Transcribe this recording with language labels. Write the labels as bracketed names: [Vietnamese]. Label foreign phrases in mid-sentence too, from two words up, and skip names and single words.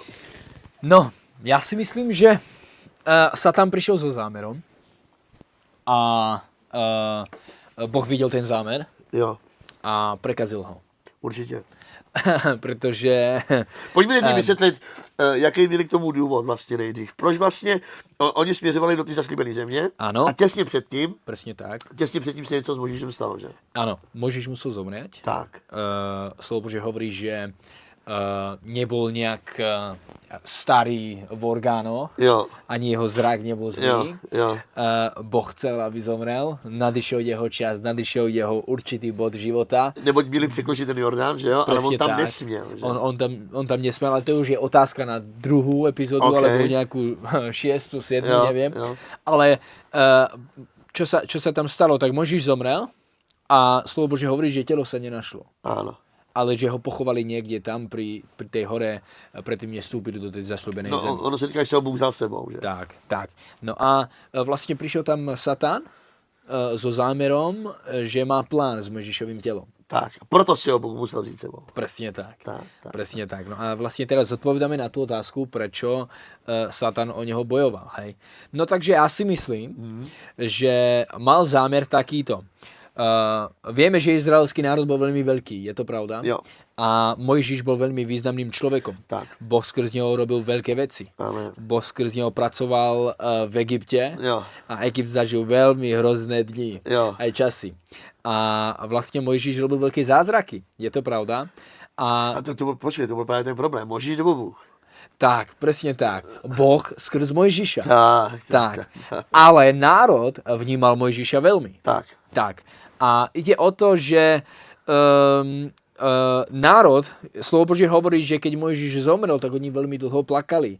[Czech] No, já si myslím, že Satan přišel [Slovak] so zámerom a Boh [Czech] viděl ten zámer Jo, [Slovak] a prekazil ho. [Czech] určitě. Protože Pojďme nejdřív vysvětlit, jaký měli k tomu důvod vlastně nejdřív. Proč vlastně oni směřovali do té zaslíbené země Ano. a těsně předtím se něco s Mojžíšem stalo, že? [Slovak] Áno, Mojžiš musel zomrieť. [Czech] Tak. [Slovak] Slovo Božie hovorí, že nebol nejak starý v orgánoch, [Czech] Jo, [Slovak] ani jeho zrak nebol zlý. [Czech] jo. [Slovak] Boh chcel, aby zomrel, nadišiel jeho čas, nadišiel jeho určitý bod života. [Czech] Neboť byli překročit ten Jordán, že jo? Ale on [Slovak] Presne [Czech] tam [Slovak] tak. [Czech] nesměl, že? On tam nesměl, ale to už je otázka na druhou epizodu, OK. [Slovak] alebo nejakú 6., 7., [Czech] Jo, [Slovak] neviem. [Czech] jo. [Slovak] Ale čo sa tam stalo, tak Mojžiš zomrel a slovo Božie hovorí, že telo sa nenašlo. Áno. Ale že ho pochovali niekde tam pri tej hore, predtým než vstúpili do tej zasľúbenej [Czech] No, [Slovak] zemi. [Czech] ono se říká, že se ho Bůh vzal sebou, že? Tak. [Slovak] No a vlastne prišiel tam Satan so zámerom, že má plán s Mojžišovým telom. [Czech] Tak, proto si ho Bůh musel vzít sebou. [Slovak] Presne tak. [Czech] Tak. [Slovak] Presne tak. No a vlastne teraz odpovedáme na tú otázku, prečo Satan o neho bojoval. Hej? No takže ja si myslím, že mal zámer takýto. Vieme, že izraelský národ bol veľmi veľký, je to pravda? [Czech] Jo. [Slovak] A Mojžiš bol veľmi významným človekom. [Czech] Tak. [Slovak] Boh skrz neho robil veľké veci. [Czech] Amen. [Slovak] Boh skrz neho pracoval v Egypte [Czech] Jo. [Slovak] a Egypt zažil veľmi hrozné dni, [Czech] Jo. [Slovak] aj časy. A vlastne Mojžiš robil veľké zázraky, je to pravda? [Czech] A počkej, to byl právě ten problém. Mojžíš nebo Bůh? [Slovak] Tak, presne tak. Boh skrz Mojžiša. [Czech] Tak. [Slovak] Ale národ vnímal Mojžiša veľmi. [Czech] Tak. [Slovak] A ide o to, že národ, slovo Božie hovorí, že keď Mojžiš zomrel, tak oni veľmi dlho plakali.